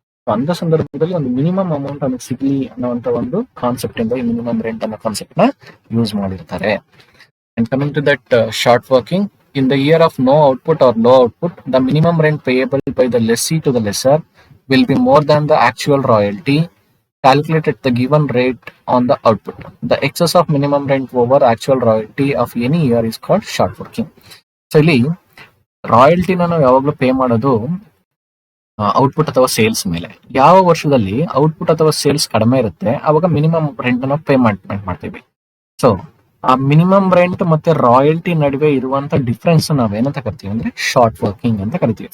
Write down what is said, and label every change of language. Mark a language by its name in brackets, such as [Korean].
[Kannada] ಅಂತ ಸಂದರ್ಭದಲ್ಲಿ ಒಂದು ಮಿನಿಮಮ್ ಅಮೌಂಟ್ ಅನ್ನೋದು ಸಿಗ್ಲಿ ಅನ್ನೋಂತ ಒಂದು ಕಾನ್ಸೆಪ್ಟ್ ಇಂದ ಈ ಮಿನಿಮಮ್ ರೆಂಟ್ ಅನ್ನೋ ಕಾನ್ಸೆಪ್ಟ್ ನ ಯೂಸ್ ಮಾಡಿರ್ತಾರೆ. [English] And coming to that short working, in the year of no output or low output, the minimum rent payable by the lessee to the lessor will be more than the actual royalty calculated the given rate on the output. The excess of minimum rent over actual royalty of any year is called short working. [Kannada] So ಇಲ್ಲಿ ರಾಯಲ್ಟಿನ ನಾವು ಯಾವಾಗಲೂ pay ಮಾಡೋದು output ಅಥವಾ sales ಮೇಲೆ. ಯಾವ ವರ್ಷದಲ್ಲಿ output ಅಥವಾ sales ಕಡಿಮೆ ಇರುತ್ತೆ ಅವಾಗ ಮಿನಿಮಮ್ ರೆಂಟ್ ಅನ್ನು ಪೇಮೆಂಟ್ ಮಾಡ್ತೀವಿ. ಸೊ ಆ ಮಿನಿಮಮ್ ರೆಂಟ್ ಮತ್ತೆ ರಾಯಲ್ಟಿ ನಡುವೆ ಇರುವಂತ ಡಿಫ್ರೆನ್ಸ್ ನಾವೇನಂತ ಕರಿತೀವಿ ಅಂದ್ರೆ ಶಾರ್ಟ್ ವರ್ಕಿಂಗ್ ಅಂತ ಕರಿತೀವಿ.